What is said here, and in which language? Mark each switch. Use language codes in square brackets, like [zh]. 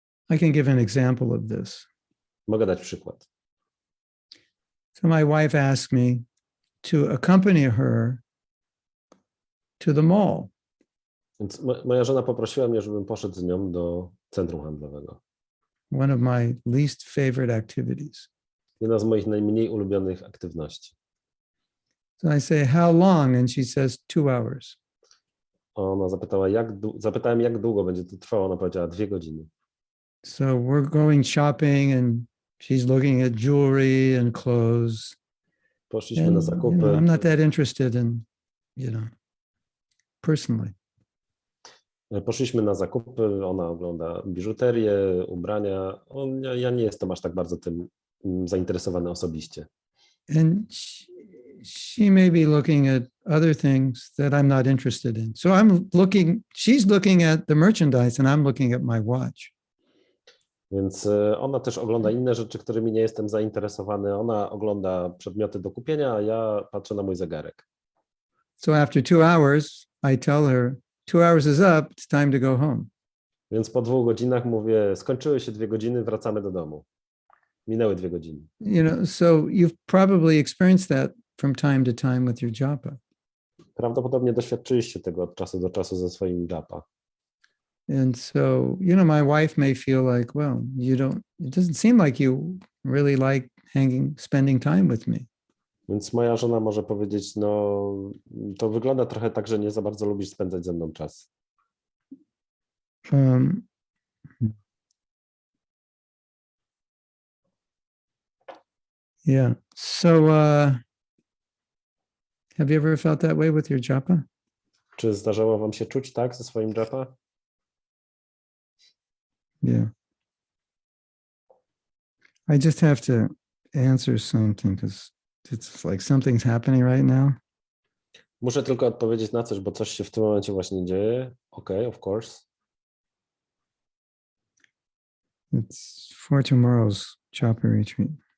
[en] I can give an example of this. [pl] Mogę dać przykład. [en] So my wife asked me to accompany her to the mall. [pl] Więc moja żona poprosiła mnie, żebym poszedł z nią do centrum handlowego. [en] One of my least favorite activities. [pl] Jedna z moich najmniej ulubionych aktywności. [en] So I say, how long? And she says 2 hours. [pl] Ona zapytała, zapytałem, jak długo będzie to trwało. Ona powiedziała 2 godziny. [en] So we're going shopping and she's looking at jewelry and clothes. [pl] Poszliśmy [en] And, [pl] na zakupy. [en] I'm not that interested in, personally. [pl] Poszliśmy na zakupy, ona ogląda biżuterię, ubrania. Ja nie jestem aż tak bardzo tym zainteresowany osobiście. [en] And she may be looking at other things that I'm not interested in. So she's looking at the merchandise and I'm looking at my watch. [pl] Więc ona też ogląda inne rzeczy, którymi nie jestem zainteresowany. Ona ogląda przedmioty do kupienia, a ja patrzę na mój zegarek. [en] So after 2 hours, I tell her, 2 hours is up, it's time to go home. [pl] Więc po 2 godzinach mówię, skończyły się 2 godziny, wracamy do domu. Minęły 2 godziny. [en] So you've probably experienced that from time to time with your japa. [pl] Prawdopodobnie doświadczyliście tego od czasu do czasu ze swoim japa. [en] And so, my wife may feel like, well, it doesn't seem like you really like spending time with me. [pl] Więc moja żona może powiedzieć, no to wygląda trochę tak, że nie za bardzo lubisz spędzać ze mną czas. [en] Yeah. So have you ever felt that way with your japa? [pl] Czy zdarzało wam się czuć tak ze swoim japa? [en] Yeah. I just have to answer something because it's like something's happening right now. [pl] Muszę tylko odpowiedzieć na coś, bo coś się w tym momencie właśnie dzieje. [en] Okay, of course. It's for tomorrow's japa retreat.